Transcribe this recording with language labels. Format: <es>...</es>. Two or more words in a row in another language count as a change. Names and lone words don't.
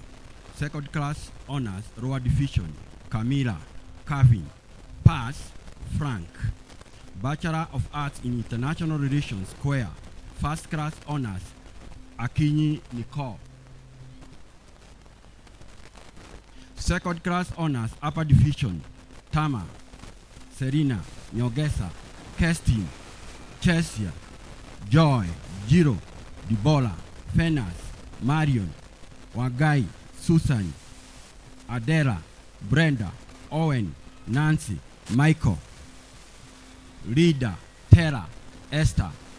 <en>Second class honors, lower division, Camila, Kevin. Pass, Frank. Bachelor of Arts in International Relations, CUEA, First Class Honors, Akinyi Nicole. Second Class Honors, Upper Division, Tama, Serena, Nyogesa, Kestin, Chesia, Joy, Jiro, Dibola, Fenas, Marion, Wagai, Susan, Adela, Brenda, Owen, Nancy, Michael, Rita, Tara, Esther.</en>